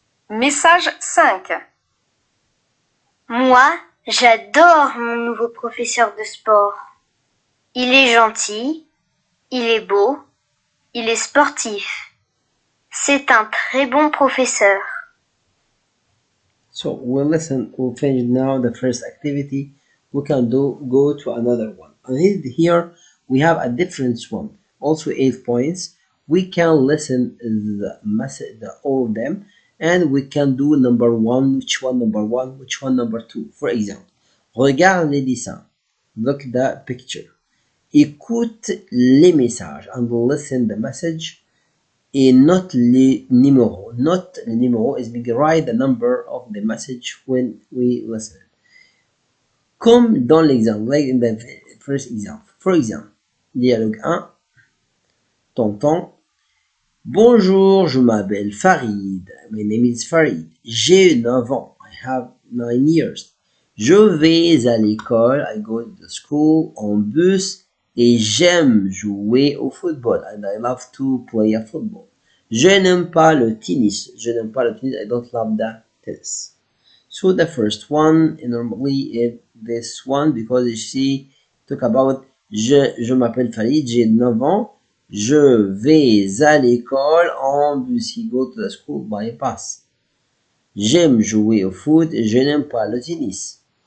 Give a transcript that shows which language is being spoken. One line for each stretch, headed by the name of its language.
French: Message 5. Moi, j'adore mon nouveau professeur de sport. Il est gentil, il est beau, il est sportif. C'est un très bon professeur.
English: So we'll finish now the first activity. We can go to another one. And here we have a different one. Also 8 points. We can listen the message, all of them, and we can do number one, which one number one, which one number two. For example,
French: regarde les dessins.
English: Look the picture.
French: Écoute les messages
English: and listen the message.
French: Et note les numéros. Note les numéros
English: is being write the number of the message when we listen.
French: Comme dans l'exemple,
English: like in the first example. For example, dialogue 1. Tonton.
French: Bonjour, je m'appelle Farid.
English: My name is Farid.
French: J'ai 9 ans.
English: I have 9 years.
French: Je vais à l'école.
English: I go to the school
French: en bus. Et j'aime jouer au football.
English: And I love to play a football.
French: Je n'aime pas le tennis. Je n'aime pas le tennis.
English: I don't love the tennis. So the first one, normally is this one because she talk about
French: je m'appelle Farid, j'ai 9 ans. Je vais à l'école en bus.
English: He go to the school by bus.
French: J'aime jouer au foot et je n'aime pas le tennis.